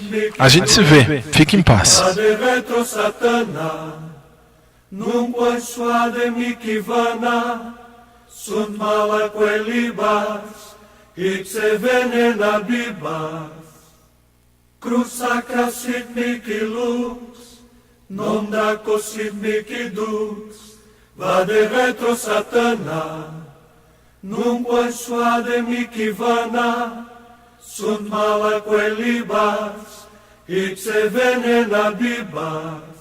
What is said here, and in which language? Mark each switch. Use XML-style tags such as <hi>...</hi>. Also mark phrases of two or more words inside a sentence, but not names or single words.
<pt>A gente se vê. Fique em paz.</pt> <la>Cruz sacra sit mihi lux, non daco sit mihi dux, vade retro satana, nunquam suade mihi vana, sunt malaque libas, ipse venena bibas.</la>